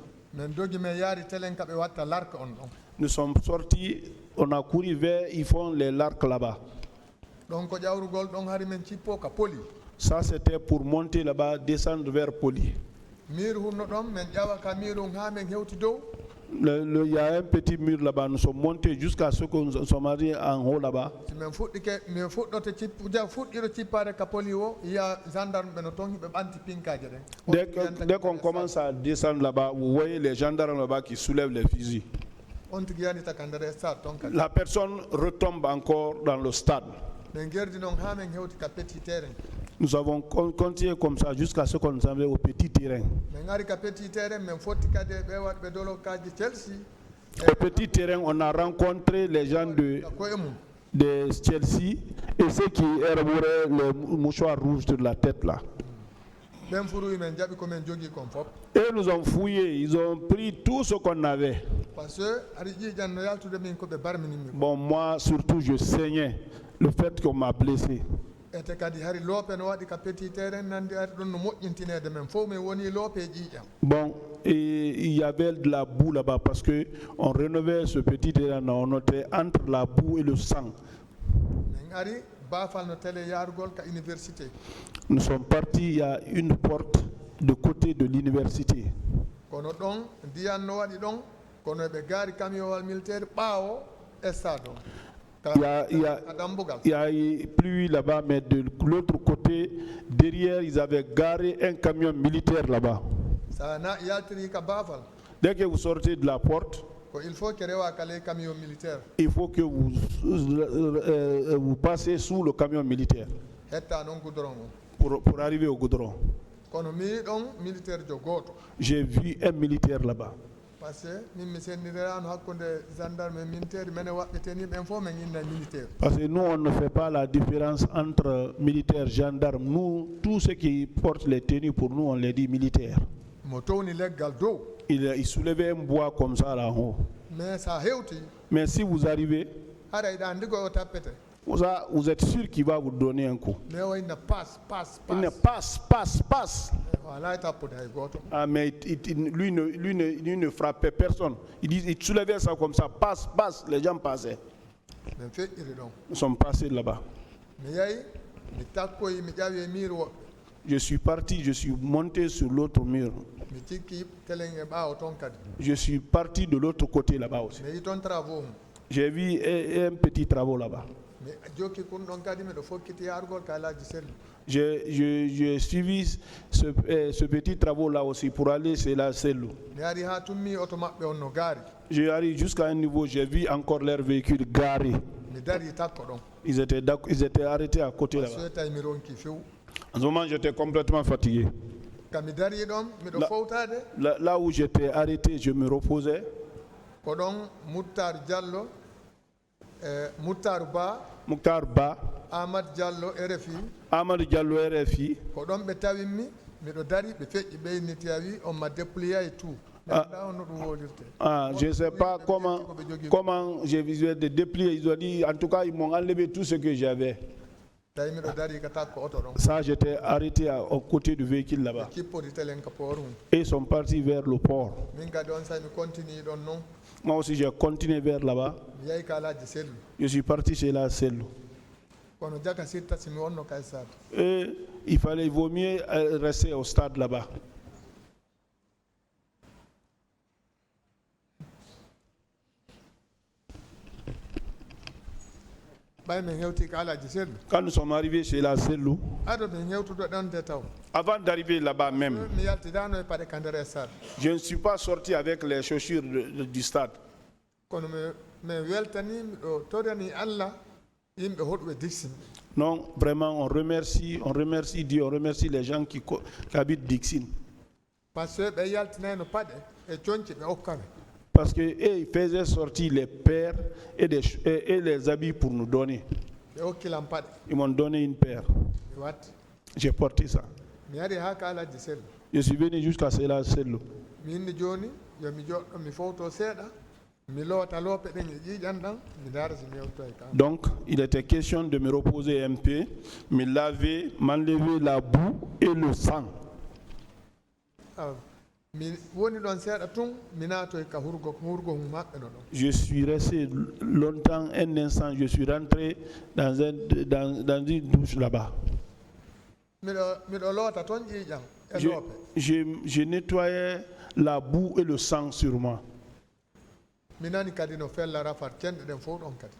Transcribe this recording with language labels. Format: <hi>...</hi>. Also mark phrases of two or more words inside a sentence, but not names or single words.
<ff>min dogi min yaari telen ka ɓe watta larque on ɗon</ff> <fr>Nous sommes sortis, on a couru vers, ils font les larcs là-bas.</fr> <ff>ɗon ko ƴawrugol ɗon hari min cippo ka poli</ff> <fr>Ça, c'était pour monter là-bas, descendre vers Poli.</fr> <ff>mir hunno ɗon min ƴawa ka mir on ha min hewti dow</ff> <fr>Il y a un petit mur là-bas, nous sommes montés jusqu'à ce que nous sommes arrivés en haut là-bas.</fr> <ff>si min fuɗɗike min fuɗɗoto fuɗɗiro cippade ka poli o yiya gendarme ɓe no toon hiɓe ɓanti pinkaje ɗen</ff> <fr>Dès qu'on commence à descendre là-bas, vous voyez les gendarmes là-bas qui soulèvent les fusils.</fr> <ff>on tigi yanita ka nder stade toon kadi</ff> <fr>La personne retombe encore dans le stade.</fr> <ff>min gerdi noon ha min hewti ka</ff> <fr>petit terrain Nous avons continué comme ça jusqu'à ce qu'on arrive au petit terrain.</fr> <ff>min ari ka</ff> <fr>petit terrain</fr> <ff>min fotti kadi ɓe waɗɓe dolokaji Chelsea</ff> <fr>Au petit terrain, on a rencontré les gens de</fr> <ff>koye mum</ff> <fr>Chelsea et ceux qui auraient les mouchoirs rouges sur la tête là.</fr> <ff>ɓen furuyi min jaɓi komin jogui kon fof</ff> <fr>Et nous ont fouillé, ils ont pris tout ce qu'on avait. par ce que</fr> <ff>aɗa ƴiiƴan no yaltude min koɓe barminimmi</ff> <fr>Bon, moi surtout, je saignais le fait qu'on m'a blessé.</fr> <ff>ete kadi hari loope no waɗi ka petitére nandi ari ɗon no moƴƴintinede men fof min woni loope ƴiiƴam.</ff> <fr>Bon, et il y avait de la boue là-bas parce que on rénovait ce petit terrain, on était entre la boue et le sang.</fr> <ff>min ari baafal no télé yarugol ka université.</ff> <fr>Nous sommes partis, il y a une porte de côté de l'université.</fr> <ff>kono ɗon ndiyan no waɗi ɗon kono ɓe gaari camionnwal militaire ɓaawo stade o</ff> <fr>Il y a eu pluie là-bas, mais de l'autre côté, derrière, ils avaient garé un camion militaire là-bas.</fr> <ff>sa na yaltiri ka baafal</ff> <fr>Dès que vous sortez de la porte, ko il faut que</fr> <ff>rewa kale</ff> <fr>camion militaire il faut que vous passez sous le camion militaire</fr> <ff>hetta noon goudron o</ff> <fr>pour arriver au goudron.</fr> <ff>kono mi ɗon militaire jo gooto</ff> <fr>J'ai vu un militaire là-bas. par ce que</fr> <ff>min mi senndirano hakkude gendarme e militaire mene waɗɗeteni ɓen fof min inna militaire.</ff> <fr>Parce que nous, on ne fait pas la différence entre militaires, gendarmes. Nous, tous ceux qui portent les tenues, pour nous, on les dit militaires.</fr> <ff>mo towni leggal dow</ff> <fr>Il soulevait un bois comme ça là en haut.</fr> <ff>mais sa hewti</ff> <fr>Mais si vous arrivez,</fr> <ff>haɗa yiɗa ndigo o tappete</ff> <fr>vous êtes sûr qu'il va vous donner un coup.</fr> <ff>mais o inna passe</ff> <fr>Il ne passe.</fr> <ff>o ala e tappude hay gooto.</ff> <fr>Ah, mais lui ne frappait personne. Il soulevait ça comme ça, passe, les gens passaient.</fr> <ff>min feƴƴiri ɗon</ff> <fr>Nous sommes passés là-bas.</fr> <ff>mi yahi mi takkoyi mi ƴawi e miir woɓɓe</ff> <fr>Je suis parti, je suis monté sur l'autre mur.</fr> <ff>mi cikki telen e ɓaawo toon kadi</ff> <fr>Je suis parti de l'autre côté là-bas aussi.</fr> <ff>mi yi toon travaux mum</ff> <fr>J'ai vu un petit travaux là-bas.</fr> <ff>mi jokki kun ɗon kadi miɗo fokkiti yarugol kalaji sellu.</ff> <fr>J'ai suivi ce petit travaux là aussi pour aller chez la cellule.</fr> <ff>mi ari ha tummi oto maɓɓe on no gaari</ff> <fr>J'ai arrivé jusqu'à un niveau, j'ai vu encore leur véhicule garé.</fr> <ff>mi dari takko ɗon</ff> <fr>Ils étaient arrêtés à côté là-bas.</fr> <ff>so tawi mi ronki few</ff> <fr>En ce moment, j'étais complètement fatigué.</fr> <ff>ka mi dari ɗon miɗo fowtade</ff> <fr>Là où j'étais arrêté, je me reposais.</fr> <ff>ko ɗon Moutar Diallo Moutar Ba</ff> <fr>Mokhtar Ba,</fr> <ff>Ahmad Diallo RFI</ff> <fr>Amadou Diallo RFI.</fr> <ff>ko ɗon ɓe tawinmi miɗo dari ɓe feƴƴi ɓeyniti a wi on ma déploya e tout nda on no ɗum wolirte.</ff> <fr>Je ne sais pas comment j'ai visualisé de déplier. Ils ont dit, en tout cas, ils m'ont enlevé tout ce que j'avais.</fr> <ff>tawi miɗo dari ka takko oto ɗon</ff> <fr>Ça, j'étais arrêté au côté du véhicule là-bas.</fr> <ff>kippoti telen ka port mum</ff> <fr>Et ils sont partis vers le port.</fr> <ff>min kadi on sahi mi continue ɗon noon</ff> <fr>Moi aussi, j'ai continué vers là-bas.</fr> <ff>mi yahi kalaji sellu</ff> <fr>Je suis parti chez la cellule.</fr> <ff>kono jaka sitta simi wonno kay sade</ff> <fr>Et il vaut mieux rester au stade là-bas.</fr> <ff>ɓay min hewti kalaji sellu</ff> <fr>Quand nous sommes arrivés chez la cellule, aɗo min hewtudo ɗonde taw avant d'arriver là-bas même,</fr> <ff>mi yaltidano e paɗe ka nder e stade</ff> <fr>je ne suis pas sorti avec les chaussures du stade.</fr> <ff>kono mi weltani miɗo torani Allah yimɓe hoɗɓe dixin</ff> <fr>Non, vraiment, on remercie Dieu, on remercie les gens qui habitent Dixine. par ce que</fr> <ff>ɓe yaltinayno paɗe e coñci ɓe hokkame</ff> <fr>Parce qu'ils faisaient sortir les paires et les habits pour nous donner.</fr> <ff>ɓe hokkilam paɗe</ff> <fr>Ils m'ont donné une paire.</fr> <ff>mi watti</ff> <fr>J'ai porté ça.</fr> <ff>mi ari ha kalaji sellu</ff> <fr>Je suis venu jusqu'à cela cellule.</fr> <ff>mi inni joni yomi joɗɗo mi fowto seeɗa mi loota loope ɗen e ƴiiƴan ɗan mi daara so mi yewto e kam</ff> <fr>Donc, il était question de me reposer un peu, me laver, m'enlever la boue et le sang.</fr> <ff>mi woni ɗon seeɗa tun mi naatoy ka hurgo mum maɓɓe no ɗon</ff> <fr>Je suis resté longtemps, un instant, je suis rentré dans une douche là-bas.</fr> <ff>miɗo loota toon ƴiiƴam e loope</ff> <fr>Je nettoyais la boue et le sang sur moi.</fr> <ff>mi nani kadi no fella rafat cenɗe ɗen fof ɗon kadi</ff>